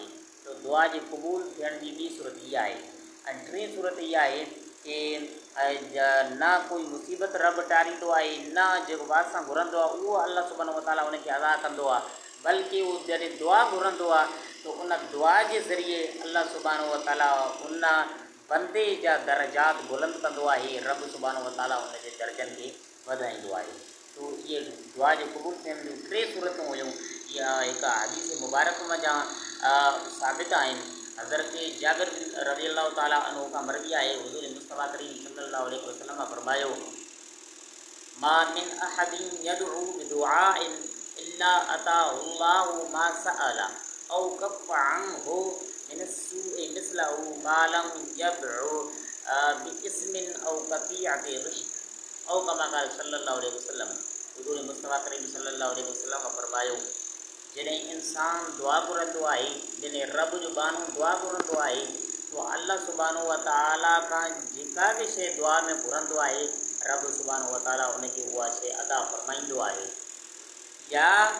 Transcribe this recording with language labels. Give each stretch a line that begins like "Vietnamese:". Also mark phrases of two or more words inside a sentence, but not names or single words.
Sindhi: तो दुआ जे क़बूल थियण जी ॿी सूरत इहा आहे। ऐं टीं सूरत इहा आहे कि न कोई मुसीबत रब टारींदो आहे, न जेको वात सां घुरंदो आहे उहो अल्लाह
Arabic: سبحانه وتعالى
Sindhi: उनखे अदा कंदो आहे, बल्कि उहो जॾहिं दुआ घुरंदो आहे तो उन दुआ जे ज़रिए अल्लाह
Arabic: سبحانه وتعالى
Sindhi: उन बंदे जा दर्जात बुलंद कंदो आहे, रब
Arabic: سبحانه وتعالى
Sindhi: उन जे दर्जनि खे वधाईंदो आहे। तो इहे दुआ जे क़बूल थियण जूं टे सूरतूं हुयूं। इहा हिकु हदीस मुबारक जा साबित आहिनि। हज़रत जाबिर
Arabic: رضي الله تعالى عنه
Sindhi: खां मरवी आहे, हुज़ूर मुस्तफ़ा करीम
Arabic: صلى الله عليه وسلم
Sindhi: फरमायो,
Arabic: ما من أحد يدعو بدعاء إلا آتاه الله ما سأل أو كف عنه من السوء مثله ما لم يدع بإثم أو قطيعة رحم أو كما قال صلى الله عليه وسلم.
Sindhi: हुज़ूर मुस्तफ़ा करीम
Arabic: صلى الله عليه وسلم
Sindhi: फरमायो, जॾहिं इंसान दुआ घुरंदो आहे, जॾहिं रब जो बानो दुआ घुरंदो आहे तो अल्लाह
Arabic: سبحانه وتعالى
Sindhi: खां जेका भी शइ दुआ में घुरंदो आहे रब
Arabic: سبحانه وتعالى
Sindhi: उनखे उहा शइ अदा फरमाईंदो आहे, या